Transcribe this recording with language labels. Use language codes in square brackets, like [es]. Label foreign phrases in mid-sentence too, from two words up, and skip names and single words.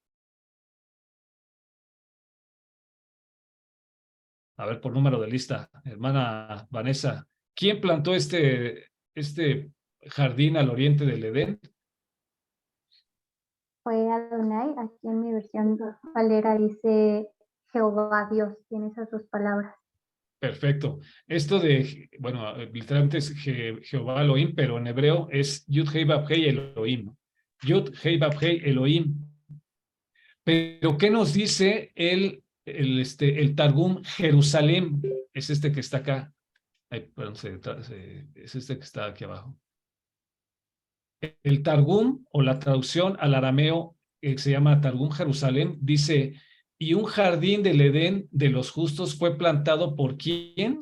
[es] A ver, por número de lista, hermana Vanessa, ¿quién plantó este jardín al oriente del Edén? Fue Adonai. Aquí en mi versión Valera dice Jehová Dios, tiene esas dos palabras. Perfecto. Esto de, bueno, literalmente es Jehová Elohim, pero en hebreo es [he] יוד הא וו הא אלהים. יוד הא וו הא אלהים. [es] Pero ¿qué nos dice el Targum Jerusalén? Es este que está acá. Ay, perdón, es este que está aquí abajo. El Targum, o la traducción al arameo, que se llama Targum Jerusalén, dice, y un jardín del Edén de los justos fue plantado ¿por quién?